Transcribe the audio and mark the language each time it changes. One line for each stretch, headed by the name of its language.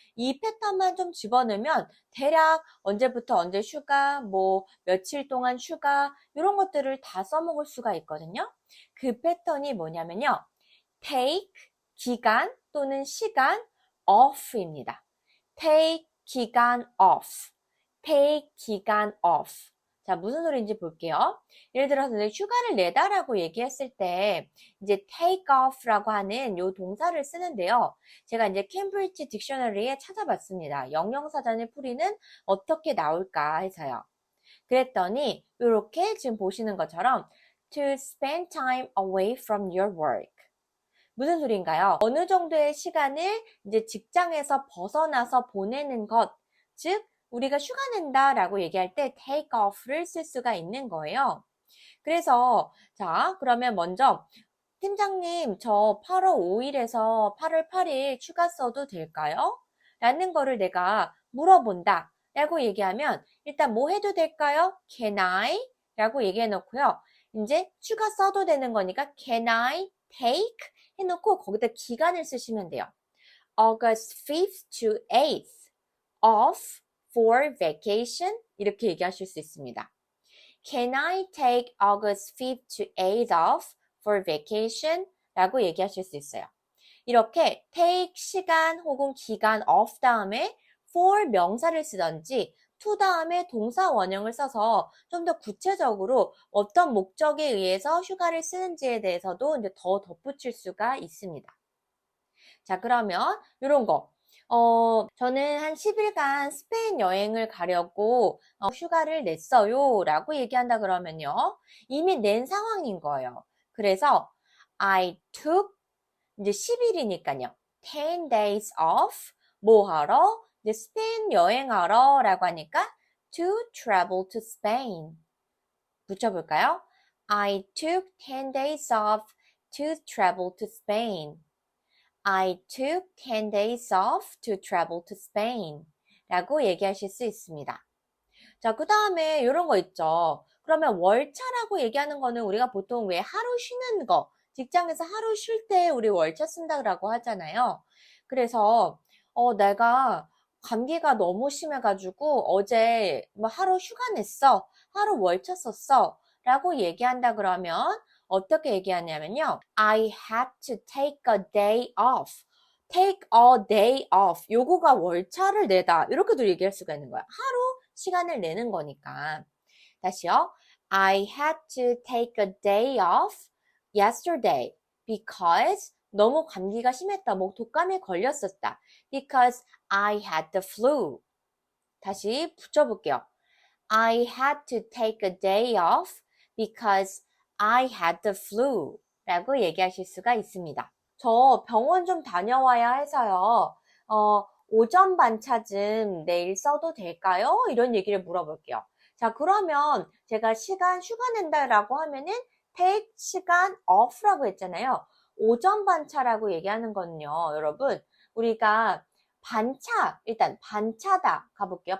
Korean: 이 패턴만 좀 집어넣으면 대략 언제부터 언제 휴가, 뭐 며칠 동안 휴가, 이런 것들을 다 써먹을 수가 있거든요. 그 패턴이 뭐냐면요, take 기간 또는 시간, off입니다.
English: take 기간 off, take 기간 off.
Korean: 자, 무슨 소리인지 볼게요. 예를 들어서 휴가를 내다라고 얘기했을 때 이제 take off라고 하는 요 동사를 쓰는데요. 제가 이제 캠브리지 딕셔너리에 찾아봤습니다. 영영사전의 풀이는 어떻게 나올까 해서요. 그랬더니 이렇게 지금 보시는 것처럼
English: to spend time away from your work.
Korean: 무슨 소리인가요? 어느 정도의 시간을 이제 직장에서 벗어나서 보내는 것, 즉 우리가 휴가 낸다 라고 얘기할 때 take off를 쓸 수가 있는 거예요. 그래서 자, 그러면 먼저 팀장님, 저 8월 5일에서 8월 8일 휴가 써도 될까요? 라는 거를 내가 물어본다 라고 얘기하면 일단 뭐 해도 될까요?
English: Can I?
Korean: 라고 얘기해 놓고요. 이제 휴가 써도 되는 거니까
English: Can I take?
Korean: 해놓고 거기다 기간을 쓰시면 돼요.
English: August 5th to 8th off for vacation,
Korean: 이렇게 얘기하실 수 있습니다.
English: Can I take August 5th to 8th off for vacation?
Korean: 라고 얘기하실 수 있어요. 이렇게 take 시간 혹은 기간 off 다음에 for 명사를 쓰던지 to 다음에 동사 원형을 써서 좀 더 구체적으로 어떤 목적에 의해서 휴가를 쓰는지에 대해서도 이제 더 덧붙일 수가 있습니다. 자, 그러면 이런 거. 저는 한 10일간 스페인 여행을 가려고 휴가를 냈어요 라고 얘기한다 그러면요, 이미 낸 상황인 거예요. 그래서
English: I took,
Korean: 이제 10일이니까요,
English: 10 days off,
Korean: 뭐 하러? 이제 스페인 여행하러 라고 하니까
English: to travel to Spain.
Korean: 붙여볼까요?
English: I took 10 days off to travel to Spain. I took 10 days off to travel to Spain.
Korean: 라고 얘기하실 수 있습니다. 자, 그 다음에 이런 거 있죠. 그러면 월차라고 얘기하는 거는 우리가 보통 왜 하루 쉬는 거, 직장에서 하루 쉴 때 우리 월차 쓴다고 하잖아요. 그래서 내가 감기가 너무 심해가지고 어제 뭐 하루 휴가 냈어, 하루 월차 썼어 라고 얘기한다 그러면 어떻게 얘기하냐면요,
English: I had to take a day off. take a day off.
Korean: 요거가 월차를 내다, 이렇게도 얘기할 수가 있는 거야. 하루 시간을 내는 거니까. 다시요.
English: I had to take a day off yesterday because
Korean: 너무 감기가 심했다. 뭐 독감에 걸렸었다.
English: Because I had the flu.
Korean: 다시 붙여볼게요.
English: I had to take a day off because I had the flu
Korean: 라고 얘기하실 수가 있습니다. 저 병원 좀 다녀와야 해서요. 오전 반차 좀 내일 써도 될까요? 이런 얘기를 물어볼게요. 자, 그러면 제가 시간 휴가 낸다라고 하면은 take 시간 off라고 했잖아요. 오전 반차라고 얘기하는 거는요, 여러분, 우리가 반차, 일단 반차다 가볼게요.